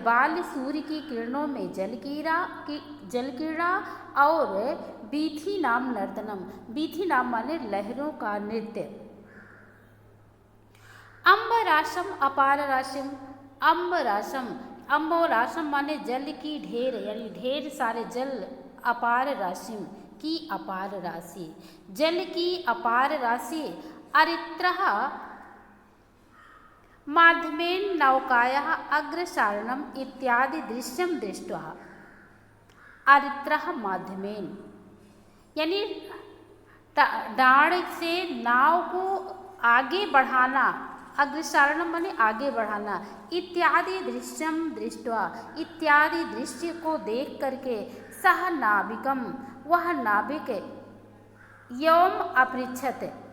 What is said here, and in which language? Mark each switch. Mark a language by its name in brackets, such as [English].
[Hindi] बाल सूर्य की किरणों में जल क्रीड़ा और [Sanskrit] वीथी नाम नर्तनम, [Hindi] वीथी नाम माने लहरों का नृत्य। [Sanskrit] अम्बराशम अपार राशिम, [Hindi] अम्बराशम, अम्बराशम माने जल की ढेर, यानी ढेर सारे जल, अपार राशिम की अपार राशि, जल की अपार राशि। [Sanskrit] अरित्रः माध्यमेन नौकायाः अग्रसारणम इत्यादि दृश्यम दृष्ट्वा। अरित्रः माध्यमेन [Hindi] यानी डाँड़ से नाव को आगे बढ़ाना, अग्रसारणम माने आगे बढ़ाना, [Sanskrit] इत्यादि दृश्यम दृष्ट्वा [Hindi] इत्यादि दृश्य को देख करके, [Sanskrit] सह नाविकम [Hindi] वह नाविक, [Sanskrit] यौम अपृच्छत,